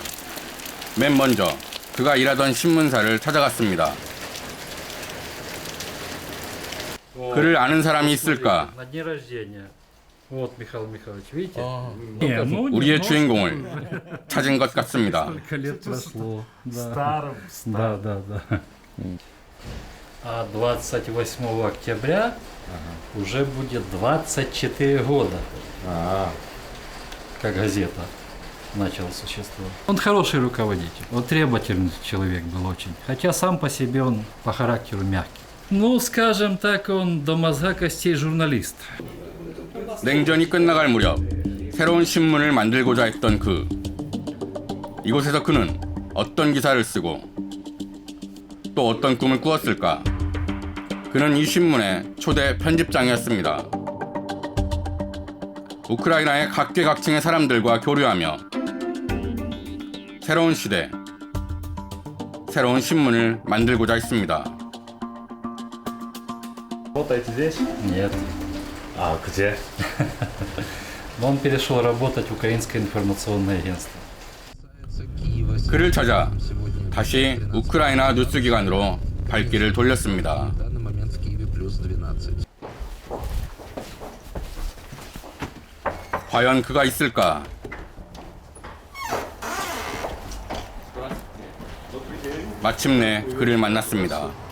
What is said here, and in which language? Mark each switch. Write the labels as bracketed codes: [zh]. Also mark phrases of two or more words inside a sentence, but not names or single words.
[ko] 맨 먼저 그가 일하던 신문사를 찾아갔습니다. 그를 아는 사람이 있을까? [ru] Вот, Михаил Михайлович, видите? [ko] 우리의 주인공을 찾은 것 같습니다. [ru] Сколько лет прошло. Да. Да. А 28 октября уже будет 24 года, как газета начала существовать. Он хороший руководитель, он требовательный человек был очень, хотя сам по себе он по характеру мягкий. Ну, скажем так, он до мозга костей журналист. [ko] 냉전이 끝나갈 무렵 새로운 신문을 만들고자 했던 이곳에서 그는 어떤 기사를 쓰고 또 어떤 꿈을 꾸었을까? 그는 이 신문의 초대 편집장이었습니다. 우크라이나의 각계각층의 사람들과 교류하며 새로운 시대, 새로운 신문을 만들고자 했습니다. [ru] Работаете здесь? Нет. А где? Но он перешел работать в Украинское информационное агентство. [ko] 그를 찾아 다시 우크라이나 뉴스기관으로 발길을 돌렸습니다. 과연 그가 있을까? 마침내 그를 만났습니다.